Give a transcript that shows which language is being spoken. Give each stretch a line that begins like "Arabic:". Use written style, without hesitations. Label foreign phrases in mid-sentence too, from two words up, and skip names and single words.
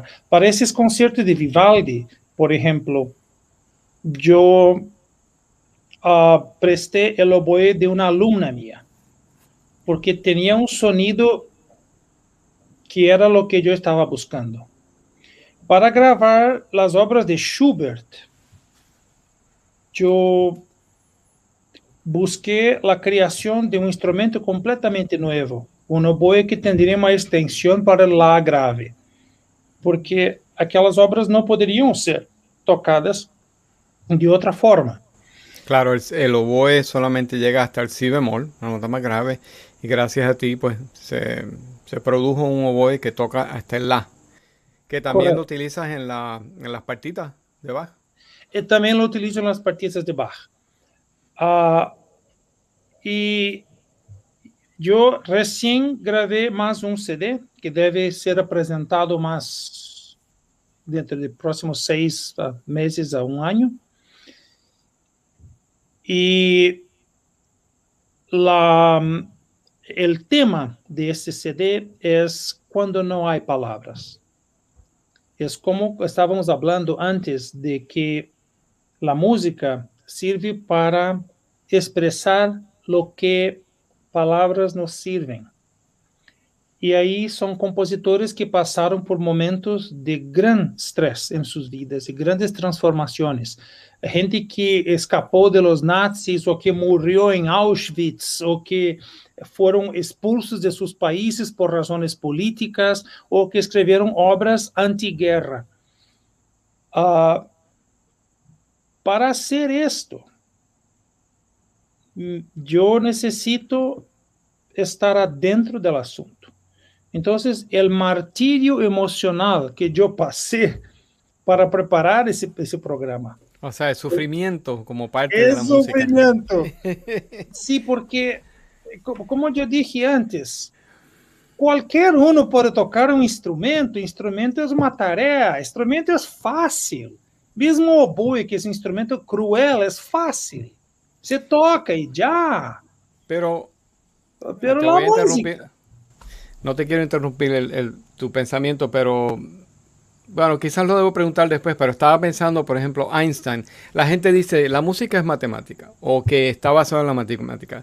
Spanish: Para esses conciertos de Vivaldi, por ejemplo, yo presté el oboe de una alumna mía, porque tenía un sonido que era lo que yo estaba buscando. Para gravar las obras de Schubert, yo busqué la creación de un instrumento completamente nuevo, un oboe que tendría
Portuguese: uma extensão
Spanish: para la grave,
Portuguese: porque aquelas obras não poderiam ser tocadas de outra forma.
Spanish: Claro, el oboe solamente llega hasta el si bemol, la nota más grave, y gracias a ti, pues se produjo un oboe que toca hasta el la, que también lo
Portuguese: Correto.
Spanish: utilizas en las partitas de Bach.
Portuguese: E também
Spanish: lo utilizo
Portuguese: nas partidas de Bach. Ah, e eu recém gravei mais um CD que deve ser apresentado mais dentro de próximos 6 meses a um ano.
Spanish: E la, el tema de este CD es cuando no hay palabras. Es como estábamos hablando antes de que la música sirve para expresar lo que
Portuguese: palavras nos sirvem. E aí são compositores que passaram por momentos de grande estresse em suas vidas, e grandes transformações. Gente que escapou de
Spanish: los nazis,
Portuguese: ou que morreu em Auschwitz, ou que foram expulsos de seus países por razões políticas, ou que escreveram obras anti-guerra.
Spanish: Para hacer esto,
Portuguese: eu necessito estar adentro do assunto.
Spanish: Entonces, el martirio emocional que yo pasé para preparar ese programa. O sea, el sufrimiento como parte de la Es música. sufrimiento. Sí, porque, como yo dije antes,
Portuguese: qualquer uno pode tocar um instrumento. Instrumento é uma tarefa. Instrumento é fácil. Mesmo o oboe, que é um instrumento cruel, é fácil. Você toca e já.
Spanish: Pero Pero te la voy a música. interrumpir. No te quiero interrumpir tu pensamiento, pero bueno, quizás lo debo preguntar después, pero estaba pensando, por ejemplo, Einstein. La gente dice, la música es matemática, o que está basada en la matemática.